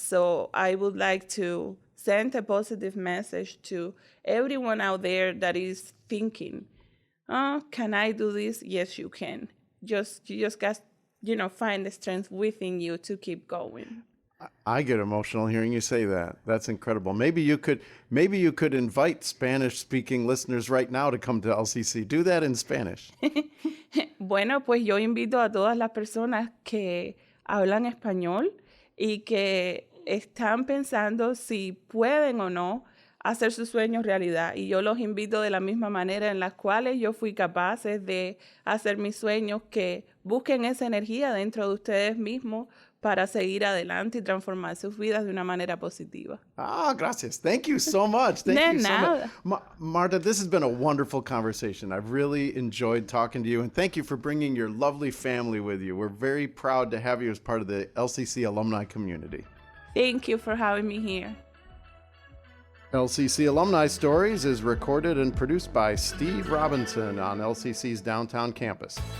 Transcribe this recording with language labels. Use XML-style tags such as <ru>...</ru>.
<en>So I would like to send a positive message to everyone out there that is thinking, can I do this? Yes, you can. You just got, find the strength within you to keep going. I get emotional hearing you say that. That's incredible. Maybe you could invite Spanish-speaking listeners right now to come to LCC. Do that in Spanish.</en> <es>Bueno, pues yo invito a todas las personas que hablan español y que están pensando si pueden o no hacer sus sueños realidad. Y yo los invito de la misma manera en las cuales yo fui capaz de hacer mis sueños, que busquen esa energía dentro de ustedes mismos para seguir adelante y transformar sus vidas de una manera positiva. Gracias.</es> <en>Thank you so much. Thank you so much. Marta, this has been a wonderful conversation. I've really enjoyed talking to you, and thank you for bringing your lovely family with you. We're very proud to have you as part of the LCC alumni community. Thank you for having me here. LCC Alumni Stories is recorded and produced by Steve Robinson on LCC's downtown campus.</en>